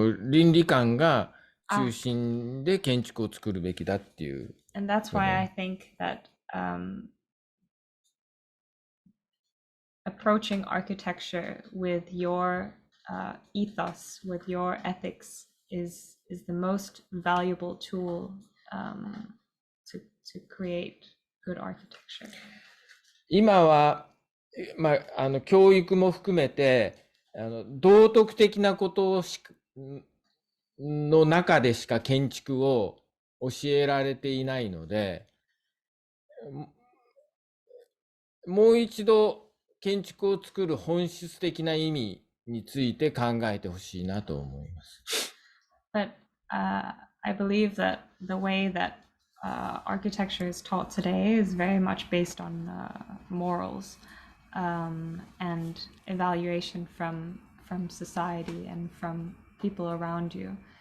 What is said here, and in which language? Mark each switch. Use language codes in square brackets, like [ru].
[ja] 倫理観が中心で建築を作るべきだっていう。 [en] And that's why I think that approaching architecture with your ethos, with your ethics, is the most valuable tool to create good architecture. [ja] 今は教育も含めて道徳的なことの中でしか建築を教えられていないので、もう一度建築を作る本質的な意味について考えてほしいなと思います。 [en] But I believe that the way that architecture is taught today is very much based on morals and evaluation from society and from people around you.